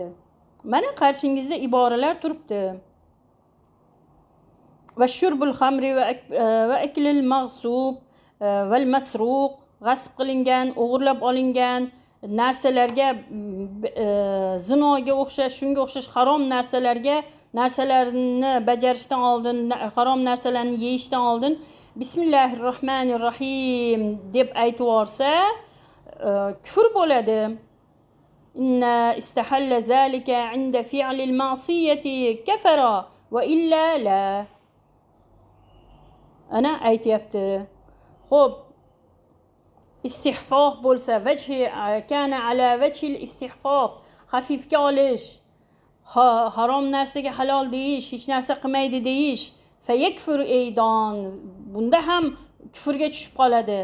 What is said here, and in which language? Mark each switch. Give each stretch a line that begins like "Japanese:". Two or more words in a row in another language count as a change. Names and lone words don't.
Uzbek: Mana qarshingizda iboralar turibdi.
Arabic: وشرب الخمر وأكل المغصوب والمسروق,
Uzbek: g'asb qilingan, o'g'irlab olingan narsalarga, zinoga o'xshash, shunga o'xshash harom narsalarni bajarishdan oldin, harom narsalarni yeyishdan oldin Bismillahirrohmanirrohim deb aytib yuborsa kufr bo'ladi.
Arabic: إن استحل ذلك عند فعل المعصية كفر وإلا لا.
Uzbek: Ana aytyapti. Xo'p, istihfof bo'lsa,
Arabic: وجه كان على وجه الاستخفاف,
Uzbek: xafifga olish, harom narsaga halol deyish, hech narsa qilmaydi deyish,
Arabic: فيكفر أيضا,
Uzbek: bunda ham kufrga tushib qoladi.